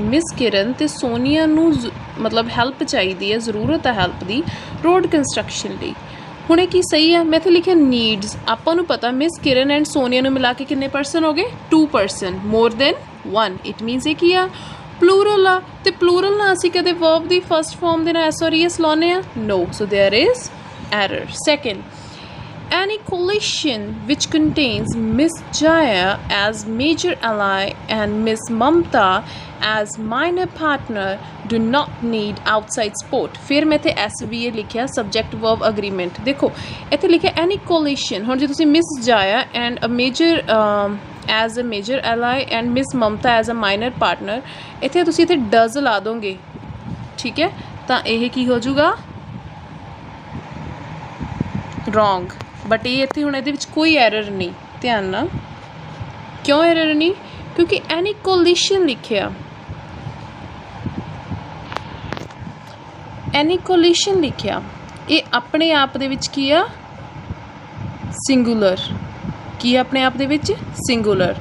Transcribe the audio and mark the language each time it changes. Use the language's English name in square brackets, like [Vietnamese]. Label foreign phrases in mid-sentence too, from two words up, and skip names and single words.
[Punjabi] ਮਿਸ ਕਿਰਨ ਤੇ ਸੋਨੀਆ ਨੂ ਮਤਲਬ ਹੈਲਪ ਚਾਹੀਏ ਹੈ, ਜ਼ਰੂਰਤ ਹੈ ਹੈਲਪ ਦੀ [English] road construction [Punjabi] ली। ਹੁਣੇ ਕੀ ਸਹੀ ਹੈ, ਮੈਂ ਤੋ ਲਿਖਿਆ ਨੀਡਜ਼। ਆਪਾਂ ਨੂ ਪਤਾ ਮਿਸ ਕਿਰਨ ਐਂਡ ਸੋਨੀਆ ਨੂ ਮਿਲਾ ਕੇ ਕਿਤਨੇ ਪਰਸਨ ਹੋ ਗਏ? [English] 2 person, more than 1. It means [Punjabi] ਯੇ ਕੀ ਆ ਪਲੂਰਲ ਆ, ਤੇ ਪਲੂਰਲ ਨਾ ਅਸੀ ਕਦੇ ਵਰਬ ਦੀ [English] first form [Punjabi] ਦੇ ਨਾਲ ਐਸ ਔਰ ਈਐਸ ਲਾਨੇ ਆ? [English] No, so there is error. सेकंड, any coalition which contains Miss Jaya as major ally and Miss Mamta as minor partner do not need outside support। [Punjabi] ਫਿਰ ਮੈਂ ਇੱਥੇ SVA ਲਿਖਿਆ [English] subject verb agreement। [Punjabi] ਦੇਖੋ ਇੱਥੇ ਲਿਖਿਆ [English] any coalition, [Punjabi] ਹੁਣ ਜੇ ਤੁਸੀਂ [English] Miss Jaya and a major as a major ally and Miss Mamta as a minor partner, [Punjabi] ਇੱਥੇ ਤੁਸੀਂ ਇੱਥੇ does ਲਾ ਦੋਗੇ, ਠੀਕ ਹੈ, ਤਾਂ ਇਹ ਕੀ ਹੋ ਜਾਊਗਾ? wrong। ਬਟ ਯੇ ਇੱਥੇ ਹੁਣ ਇਹਦੇ ਵਿਚ ਕੋਈ ਐਰਰ ਨਹੀਂ, ਧਿਆਨ ਨਾ। ਕਿਉਂ ਐਰਰ ਨਹੀਂ? क्योंकि [English] any coalition [Punjabi] लिखिया, [English] any coalition [Punjabi] लिखिया, ਯੇ ਅਪਣੇ ਆਪ ਦੇ ਵਿਚ ਕੀ ਆ? ਸਿੰਗੂਲਰ। ਕੀ ਅਪਣੇ ਆਪ ਦੇ ਵਿਚ? ਸਿੰਗੂਲਰ।